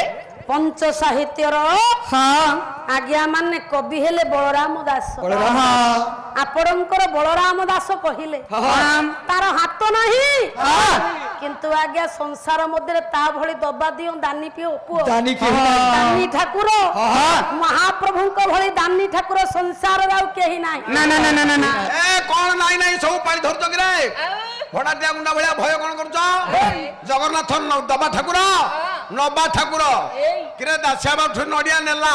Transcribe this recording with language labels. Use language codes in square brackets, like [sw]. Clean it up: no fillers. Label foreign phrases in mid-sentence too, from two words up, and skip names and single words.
[or] ପଞ୍ଚ ସାହିତ୍ୟର ଆଜ୍ଞା ମାନେ କବି ହେଲେ ବଳରାମ ଦାସ। বলরাম ଆପଣଙ୍କର ବଳରାମ ଦାସ କହିଲେ ତାର ହାତ ନାହିଁ କିନ୍ତୁ ଆଜ୍ଞା ସଂସାର ମଧ୍ୟରେ ତା ଭଳି ଦବା ଦିଅ ଦାନି ପିଅ ପୁଅ [bn] দানি কি [or] ଦାନି ଠାକୁର ମହାପ୍ରଭୁଙ୍କ ଭଳି ଦାନି ଠାକୁର ସଂସାରରେ ଆଉ କେହି ନାହିଁ। [bn] না না না না না না [or] ଏ କଣ ନାଇଁ ନାଇଁ ସବୁ ପାଣି ଧରୁଛ କିରେ? ଭଡାଟିଆ ଗୁଣ୍ଡା ଭଳିଆ ଭୟ କଣ କରୁଛ? ଜଗନ୍ନାଥ ଦବା ଠାକୁର ନବା ଠାକୁର କିରେ ଦାସିଆ ବାଠୁ ନଡିଆ ନେଲା